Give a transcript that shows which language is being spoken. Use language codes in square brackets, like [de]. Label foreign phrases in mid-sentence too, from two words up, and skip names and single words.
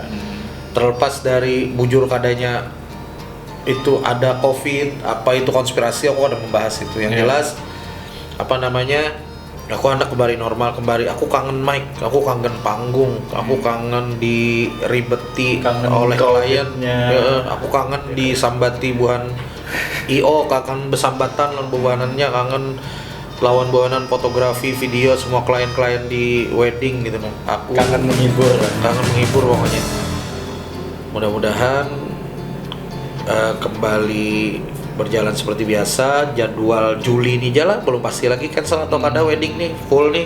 [id] Terlepas dari [bjn] bujur kadanya [id] itu ada COVID, apa itu konspirasi, aku ada membahas itu. Yang Ya. jelas aku hendak kembali normal, aku kangen mic, aku kangen panggung, aku kangen diribeti Kangen oleh klien, COVID-nya. [bjn] aku kangen disambati buhan IO, kangen besambatan lawan buhanannya, kangen lawan buhanan fotografi, [id] video, semua klien-klien di wedding gitu nah. Aku Kangen menghibur. kangen menghibur pokoknya. Mudah-mudahan kembali berjalan seperti biasa. Jadwal Juli ini jalan belum pasti lagi cancel atau kada wedding nih full nih.